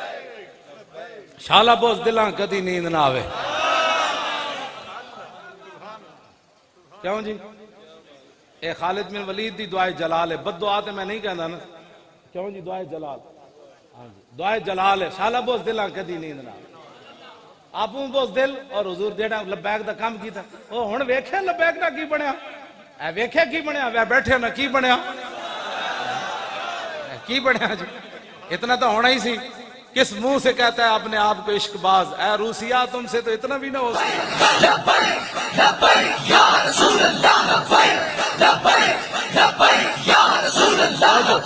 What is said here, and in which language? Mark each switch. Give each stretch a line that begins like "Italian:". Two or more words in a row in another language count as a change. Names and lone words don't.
Punjabi: شالا بوز دلاں کدی نیند نہ آوے. کیوں جی؟ اے خالد بن ولید دی دعائے جلال ہے, بد دعا تے میں نہیں کہندا نا. کیوں جی؟ دعائے جلال, ہاں جی دعائے جلال ہے. شالا بوز دلاں کدی نیند نہ آوے. آپوں بوز دل اور حضور جیڑا لبیک دا کام کیتا, او ہن ویکھیا لبیک دا کی بنیا, اے ویکھیا کی بنیا, وے بیٹھے نا کی بنیا, کی بنیا جی؟ اتنا تو ہونا ہی سی.
Urdu: کس منہ سے کہتا ہے اپنے آپ کو عشق باز؟ اے روسیہ تم سے تو اتنا بھی نہ ہو سکتا.
Arabic: لبیک لبیک یا رسول اللہ, لبیک لبیک لبیک یا رسول اللہ.